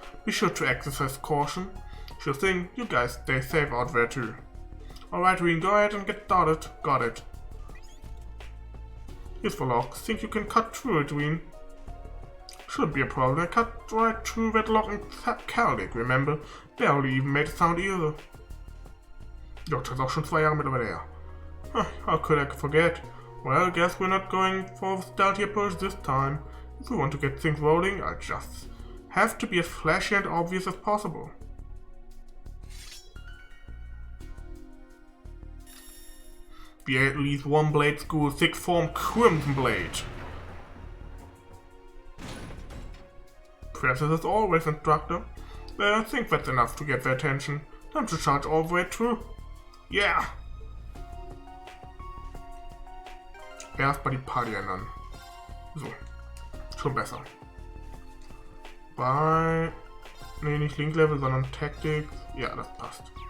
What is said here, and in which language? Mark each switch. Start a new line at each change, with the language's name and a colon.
English: Be sure to exercise caution. Sure thing, you guys stay safe out there too. Alright, Ween, go ahead and get started. Got it. Here's the lock. Think you can cut through it, Ween? Shouldn't be a problem. I cut right through that lock in Cedric, remember? Barely even made a sound either.
German: Deutsch ist auch schon 2 Jahre mittlerweile her.
English: How could I forget? Well, guess we're not going for the stealthy approach this time. If we want to get things rolling, I'll just have to be as flashy and obvious as possible. The at least one blade school, 6th form Crimson Blade. Precious as always, instructor. I think that's enough to get their attention. Time to charge all the way through. Yeah!
German: Erst mal die Party ändern. So. Schon besser. Bei... Nee, nicht Link Level, sondern Tactics. Ja, das passt.